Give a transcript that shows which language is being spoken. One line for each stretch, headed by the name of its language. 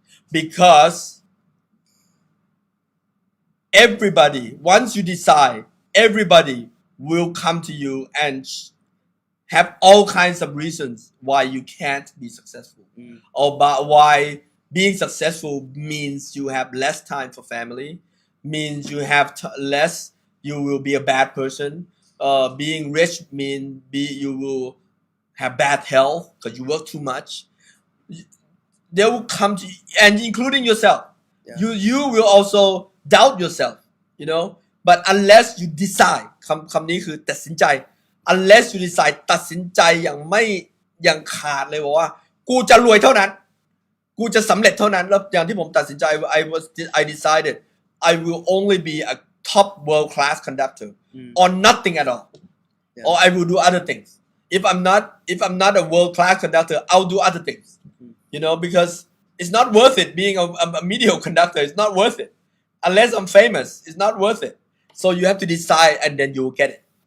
English: Because everybody, once you decide, everybody will come to you and have all kinds of reasons why you can't be successful, or why being successful means you have less time for family, means you have less, you will be a bad person. Being rich means you will have bad health because you work too much. They will come to you, and including yourself. Yeah. You will also doubt yourself, you know. But unless you decide,
Thai: คำนี้คือตัดสินใจ
English: unless you decide
Thai: ตัดสินใจอย่างขาดเลยบอกว่ากูจะรวยเท่านั้นกูจะสำเร็จเท่านั้นแล้วอย่างที่ผมตัดสินใจ
English: I decided I will only be a top world class conductor or nothing at all, or I will do other things. If I'm not a world class conductor, I'll do other things. You know, because it's not worth it being a mediocre conductor. It's not worth it unless I'm famous. It's not worth it. So you have to decide, and then you will get it.